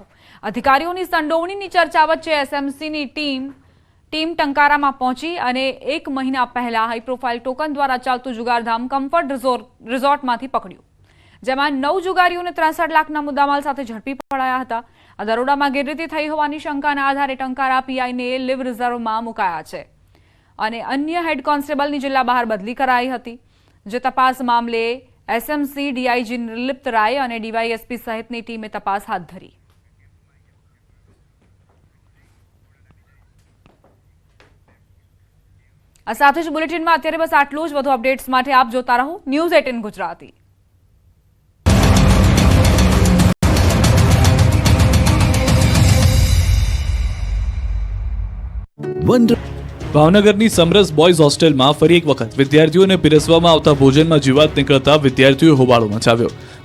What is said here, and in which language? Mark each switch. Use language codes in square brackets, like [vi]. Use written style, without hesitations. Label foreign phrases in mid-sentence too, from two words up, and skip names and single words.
[gu] અધિકારીઓની સંડોવણીની ચર્ચા વચ્ચે એસએમસીની ટીમ ટંકારા [hi] में पहुंची और [gu] 1 મહિના પહેલા [en] high profile [gu] ટોકન દ્વારા ચાલતુ જુગારધામ કમ્ફર્ટ રિસોર્ટ માં પકડ્યુ, જેમાં 9 જુગારીઓ ને 63 લાખના મુદ્દામાલ સાથે ઝડપી પડાયા હતા। આ દરોડામાં ગેરરીતિ થઈ હોવાની શંકાના આધારે ટંકારા પીઆઈ ને [en] leave reserve [gu] માં મુકાયા છે અને અન્ય હેડ કોન્સ્ટેબલની જિલ્લા બહાર બદલી કરાઈ હતી। જે તપાસ મામલે એસએમસી ડીઆઈજી નિર્લિપ્ત રાય ઔર ડીવાયએસપી સહિતની ટીમે તપાસ હાથ ધરી। આ સાથે જ બુલેટિનમાં અત્યારે બસ આટલું જ। વધુ અપડેટ્સ માટે આપ જોતા રહો ન્યૂઝ 18 ગુજરાતી। ભાવનગરની સમરસ બોયઝ હોસ્ટેલમાં ફરી એક વખત વિદ્યાર્થીઓને પીરસવામાં આવતા ભોજનમાં જીવાત નીકળતા વિદ્યાર્થીઓએ હોબાળો મચાવ્યો।